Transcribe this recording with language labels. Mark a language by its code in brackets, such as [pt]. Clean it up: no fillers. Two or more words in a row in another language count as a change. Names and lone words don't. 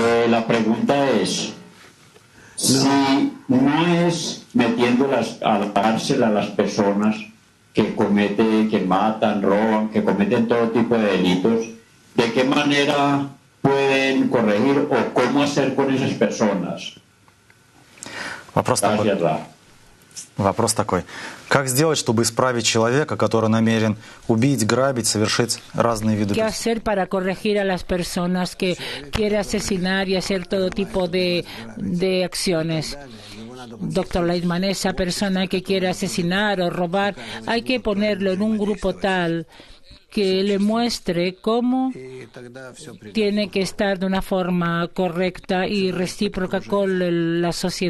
[es] La pregunta es, si no es metiendo a la cárcel a las personas que matan, roban, que cometen todo tipo de delitos, ¿de qué manera pueden corregir o cómo hacer con esas personas? Gracias, Ra. [ru] Вопрос такой. Как сделать, чтобы исправить человека, который намерен убить, грабить, совершить разные виды [es] ¿Qué [ru] преступлений? [es] hacer para corregir a las personas que quieren asesinar y hacer todo tipo de acciones? Doctor Leitman, esa persona que quiere asesinar o robar, hay que ponerlo en un grupo tal que le muestre cómo tiene que estar de una forma correcta y recíproca con la sociedad.